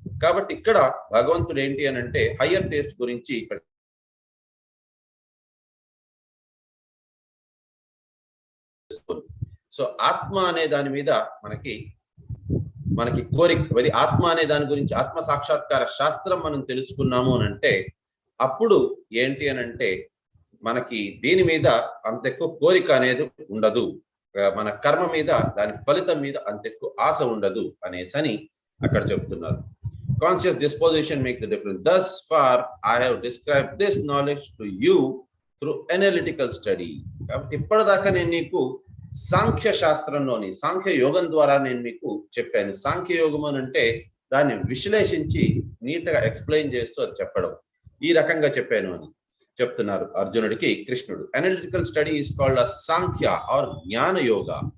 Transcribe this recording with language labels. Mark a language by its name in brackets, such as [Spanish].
[Telugu] కాబట్టి ఇక్కడ భగవంతుడు ఏంటి అని అంటే హయ్యర్ టేస్ట్ గురించి ఇక్కడ సో ఆత్మ అనే దాని మీద మనకి కోరిక, అది ఆత్మ అనే దాని గురించి ఆత్మ సాక్షాత్కార శాస్త్రం మనం తెలుసుకున్నాము అని అంటే అప్పుడు ఏంటి అని అంటే మనకి దీని మీద అంత ఎక్కువ కోరిక అనేది ఉండదు. మన కర్మ మీద, దాని ఫలితం మీద అంత ఎక్కువ ఆశ ఉండదు అనేసని అక్కడ చెప్తున్నారు. [English] Conscious disposition makes the difference. Thus far I have described this knowledge to you through analytical study. [Telugu] కాబట్టి ఇప్పటిదాకా నేను నీకు సాంఖ్య శాస్త్రంలోని సాంఖ్య యోగం ద్వారా నేను మీకు చెప్పాను. సాంఖ్య యోగం అని అంటే దాన్ని విశ్లేషించి నీట్ గా ఎక్స్ప్లెయిన్ చేస్తూ అది చెప్పడం, ఈ రకంగా చెప్పాను అని చెప్తున్నారు అర్జునుడికి కృష్ణుడు. [English] Analytical study is called a Sankhya or jnana yoga.